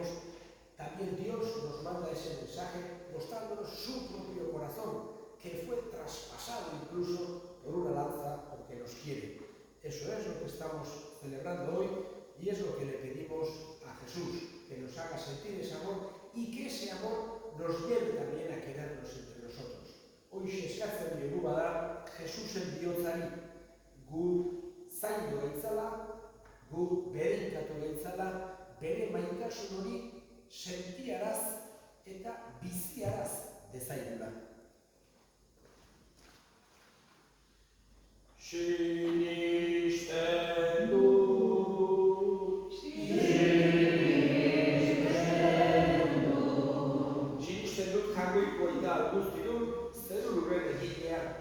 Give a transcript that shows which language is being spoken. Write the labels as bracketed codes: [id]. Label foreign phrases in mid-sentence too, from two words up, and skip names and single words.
[es] También Dios nos manda ese mensaje mostrándonos su propio corazón, que fue traspasado incluso por una lanza porque nos quiere. Eso es lo que estamos celebrando hoy y es lo que le pedimos a Jesús, que nos haga sentir ese amor y que ese amor nos lleve también a querernos entre nosotros. [eu] Hoxe eskatzen diogu bada Jesusen bihotzari, gu zaindu gaitzala, gu bereikatu gaitzala, bere maitasun hori sentiaraz eta biziaraz dezaigula. Sinisten dut, sinisten dut jangoiko eta guztidun zeru lurren egilea.